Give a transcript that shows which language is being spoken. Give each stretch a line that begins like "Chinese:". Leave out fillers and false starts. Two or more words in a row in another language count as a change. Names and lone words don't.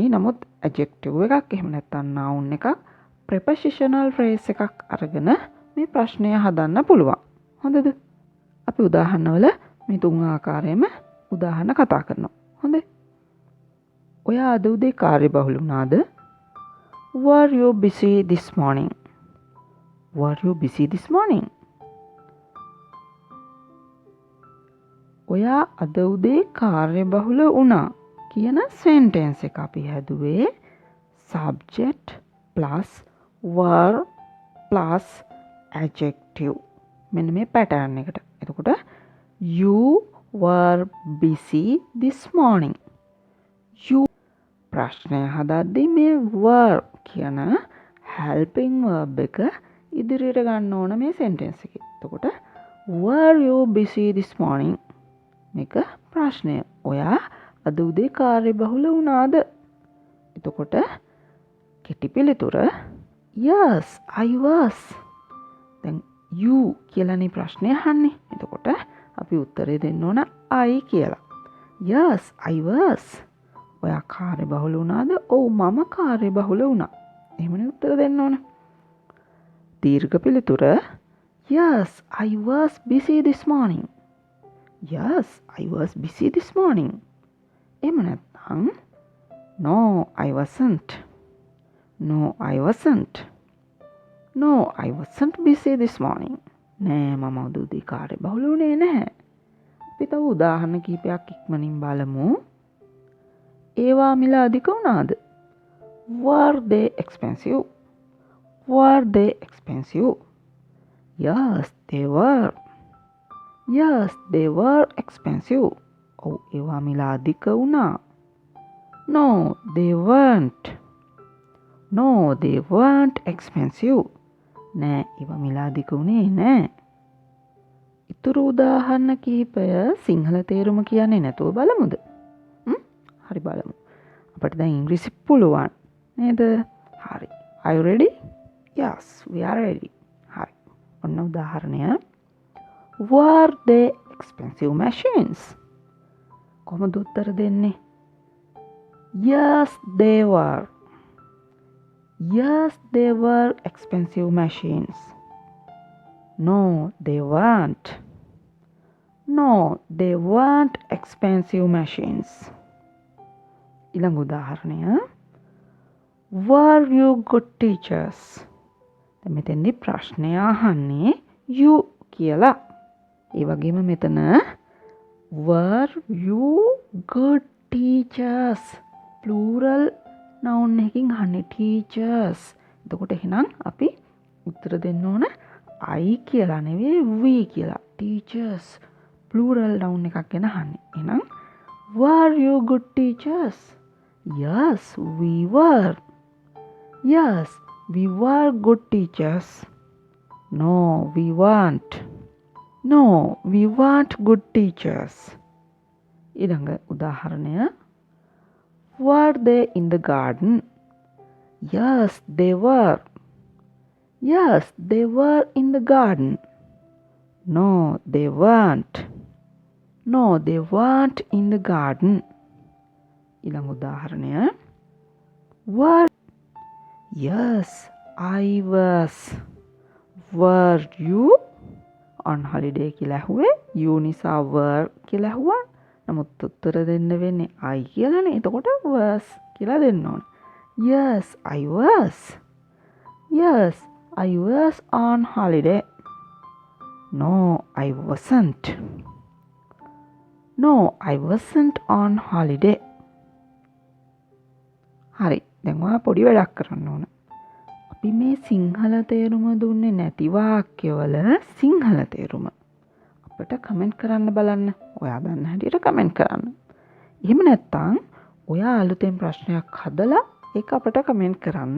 Sinhala: නමුත් adjective එකක් එහෙම නැත්නම් noun එකක්
English: prepositional phrase
Sinhala: එකක් අරගෙන මේ ප්‍රශ්නය හදන්න පුළුවන්. හොඳද? අපි උදාහරණවල මේ තුන් ආකාරයෙන්ම උදාහරණ කතා කරනවා. හොඳයි. ඔයා අද උදේ කාර්යබහුල වුණාද?
English: Were you busy this morning? Were you busy this morning?
Sinhala: ඔයා අද උදේ කාර්යබහුල වුණා කියන sentence එක අපි හැදුවේ
English: subject plus were plus adjective.
Sinhala: මෙන්න මේ
English: pattern
Sinhala: එකට. එතකොට
English: you were busy this morning.
Sinhala: You ප්‍රශ්නය හදද්දී මේ were කියන
English: helping verb
Sinhala: එක ඉදිරියට ගන්න ඕන මේ sentence එකේ.
English: එතකොට were you busy this morning?
Sinhala: මේක ප්‍රශ්නය. ඔයා අද උදේ කාර්යබහුල වුණාද? එතකොට කෙටි පිළිතුර
English: yes I was.
Sinhala: දැන් you කියලානේ ප්‍රශ්නය අහන්නේ. එතකොට අපි උත්තරේ දෙන්න ඕන I කියලා.
English: yes I was.
Sinhala: ඔයා කාර්යබහුල වුණාද? ඔව් මම කාර්යබහුල වුණා. එහෙමනේ උත්තර දෙන්න ඕන. දීර්ඝ පිළිතුර
English: yes I was busy this morning. yes I was busy this morning.
Sinhala: එහෙම නැත්නම්
English: no I wasn't. no I wasn't. no I wasn't busy this morning.
Sinhala: නෑ මම අද උදේ කාර්යබහුල වුණේ නැහැ. අපි තව උදාහරණ කිහිපයක් ඉක්මනින් බලමු. ඒවා මිල අධික වුණාද?
English: Were they expensive? Were they expensive? Yes, they were. Yes, they were expensive.
Sinhala: ඔව් ඒවා මිල අධික වුණා.
English: No, they weren't. No, they weren't expensive.
Sinhala: නෑ ඒවා මිල අධික වුණේ නෑ. ඉතුරු උදාහරණ කිහිපය සිංහල තේරුම කියන්නේ නැතුව බලමුද? හරි බලමු. අපිට දැන් ඉංග්‍රීසි පුළුවන් නේද? හරි.
English: Are you ready? Yes, we are ready.
Sinhala: හරි. ඔන්න උදාහරණය.
English: Were they expensive machines?
Sinhala: කොහොමද උත්තර දෙන්නේ?
English: Yes, they were. Yes, they were expensive machines. No, they weren't. No, they weren't expensive machines.
Sinhala: ඊළඟ උදාහරණය.
English: Were you good teachers?
Sinhala: දැන් මෙතෙන්දී ප්‍රශ්නය අහන්නේ you කියලා. ඒ වගේම මෙතන
English: were you good teachers plural noun
Sinhala: එකකින් අහන්නේ
English: teachers.
Sinhala: එතකොට එහෙනම් අපි උත්තර දෙන්න ඕන I කියලා නෙවෙයි we කියලා.
English: teachers plural noun
Sinhala: එකක් ගැන අහන්නේ.
English: එහෙනම් were you good teachers? Yes, we were. Yes, we were good teachers. No, we weren't. No, we weren't good teachers.
Sinhala: ඊළඟ උදාහරණය.
English: Were they in the garden? Yes, they were. Yes, they were in the garden. No, they weren't. No, they weren't in the garden.
Sinhala: ඊළඟ උදාහරණය.
English: Were Yes, I was. Were you on holiday
Sinhala: කියලා ඇහුවේ? you නිසා were කියලා ඇහුවා. නමුත් උත්තර දෙන්න වෙන්නේ I කියලානේ. එතකොට was කියලා දෙන්න ඕන.
English: Yes, I was. Yes, I was on holiday. No, I wasn't. No, I wasn't on holiday.
Sinhala: හරි. දැන් ඔයා පොඩි වැඩක් කරන්න ඕන. අපි මේ සිංහල තේරුම දුන්නේ නැති වාක්‍යවල සිංහල තේරුම අපිට කමෙන්ට් කරන්න බලන්න. ඔයා දන්න හැටියට කමෙන්ට් කරන්න. එහෙම නැත්නම් ඔයා අලුතෙන් ප්‍රශ්නයක් හදලා ඒක අපිට කමෙන්ට් කරන්න.